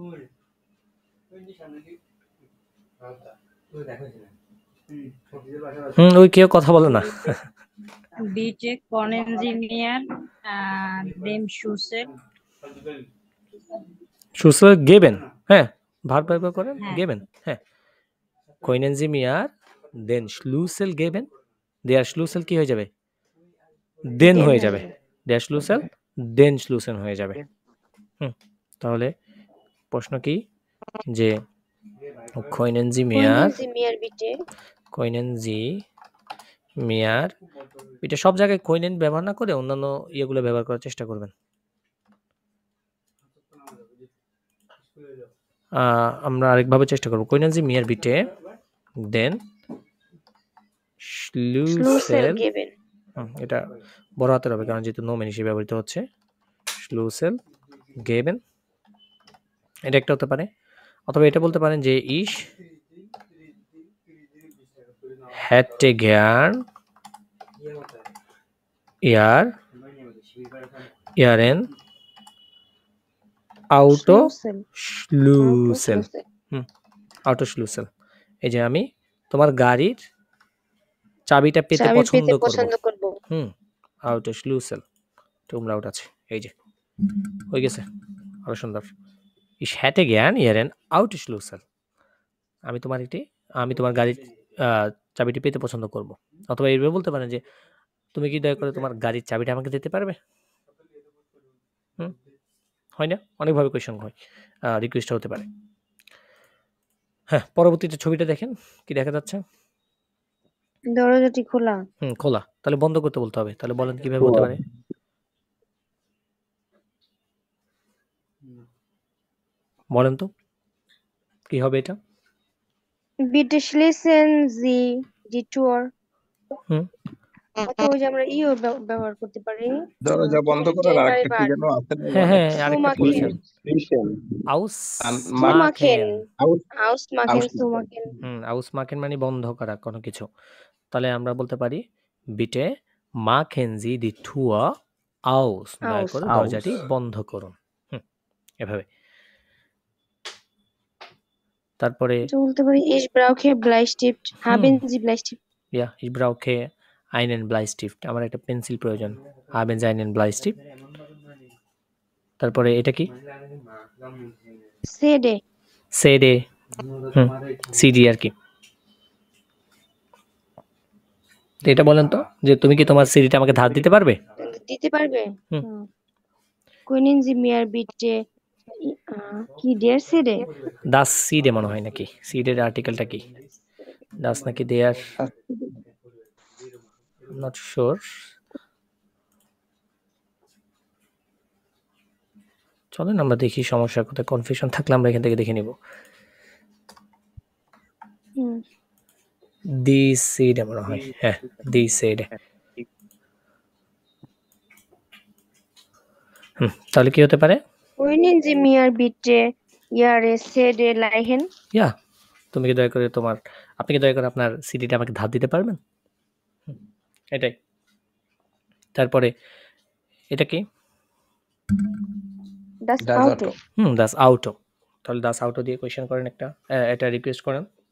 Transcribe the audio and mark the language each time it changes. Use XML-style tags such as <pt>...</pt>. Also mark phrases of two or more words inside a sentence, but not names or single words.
<bn>ওই কেউ কথা বলে না।</bn> <de>Bitte können Sie mir dem Schlüssel Schlüssel geben,</de> <bn>হ্যাঁ ভার্ব ব্যবহার করেন,</bn> <de>geben, হ্যাঁ। Können Sie mir den Schlüssel geben, der Schlüssel</de> <bn>কি হয়ে যাবে? den হয়ে যাবে,</bn> <de>der Schlüssel den Schlüssel</de> <bn>হয়ে যাবে। তাহলে প্রশ্ন কি যে</bn> <de>Können Sie mir bitte, Können Sie mir,</de> <bn>এটা সব জায়গায় Können ব্যবহার না করে অন্যান্য ইয়েগুলো ব্যবহার করার চেষ্টা করবেন। আমরা আরেকভাবে চেষ্টা করব।</bn> <de>Können Sie mir bitte den Schlüssel Schlüssel geben.</de> <bn>এটা বড় হাতের হবে কারণ যেহেতু নোমেন হিসেবে ব্যবহৃত হচ্ছে।</bn> <de>Schlüssel geben</de> <bn>এটা একটা হতে পারে, অথবা এটা বলতে পারেন যে</bn> <de>ich hätte gern ihren Schlüssel. Autoschlüssel Autoschlüssel.</de> <bn>Autoschlüssel এই যে আমি তোমার গাড়ির চাবিটা পেতে চাবি পছন্দ পেতে করব। পছন্দ করব।</bn> <de>Autoschlüssel umlaut</de> <bn>আছে এই যে হয়ে গেছে, আরো সুন্দর।</bn> <de>Ich hätte gern ihren Autoschlüssel</de> <bn>আমি তোমার গাড়ির চাবিটি পেতে পছন্দ করব। অথবা এইভাবে বলতে পারেন যে তুমি কি দয়া করে তোমার গাড়ির চাবিটা আমাকে দিতে পারবে? হয় না, অনেকভাবে কোয়েশ্চন হয়, রিকোয়েস্ট হতে পারে। হ্যাঁ, পরবর্তীতে ছবিটা দেখেন, কি দেখা যাচ্ছে? দরজাটি খোলা। খোলা, তাহলে বন্ধ করতে বলতে হবে। তাহলে বলেন কিভাবে হতে পারে? বলেন তো কি হবে এটা?</bn> <de>Bitte schließen Sie die Tür.</de> <bn>অথবা যে আমরা ব্যবহার করতে পারি। দরজা বন্ধ করার আরেকটা কি যেন আছে না? হ্যাঁ, আরেকটা বলেছেন। Ausmachen মানে বন্ধ করা কোনো কিছু। তাহলে আমরা বলতে পারি</bn> <de>bitte machen Sie die Tür aus.</de> <bn>দয়া করে দরজাটি বন্ধ করুন। এভাবে। তারপরে বলতে পারি</bn> <de>ich brauche Bleistift. Haben Sie Bleistift? Ja, ich brauche einen Bleistift.</de> <bn>আমার একটা পেন্সিল প্রয়োজন।</bn> <de>Haben Sie einen Bleistift?</de> <bn>তারপরে এটা কি? CD. CD আর কি। এটা বলেন তো যে তুমি কি তোমার সিডিটা আমাকে ধার দিতে পারবে? দিতে পারবে?</bn> <de>Können Sie mir bitte কি der CD? Das CD</de> <bn>মনে হয় নাকি? CD এর আর্টিকেলটা কি?</bn> <de>Das নাকি der?</de> <en>Not sure.</en> <bn>চলেন আমরা দেখি সমস্যা কোথায়, কনফিউশন থাকলে আমরা এখান থেকে দেখে নিব।</bn> <de>Die CD</de> <bn>মনে হয়, হ্যাঁ</bn> <de>die CD।</de> <bn>তাহলে কি হতে পারে?</bn> <de>Können Sie mir bitte Ihre CD leihen? Ja,</de> <bn>আপনি কি দয়া করে আপনার সিডিটা আমাকে ধার দিতে পারবেন? এটাই। তারপরে এটা কি?</bn> <de>Das Auto. Das Auto।</de> <bn>তাহলে</bn> <de>das Auto</de> <bn>দিয়ে কোয়েশ্চেন করেন একটা, এটা রিকোয়েস্ট করেন।</bn>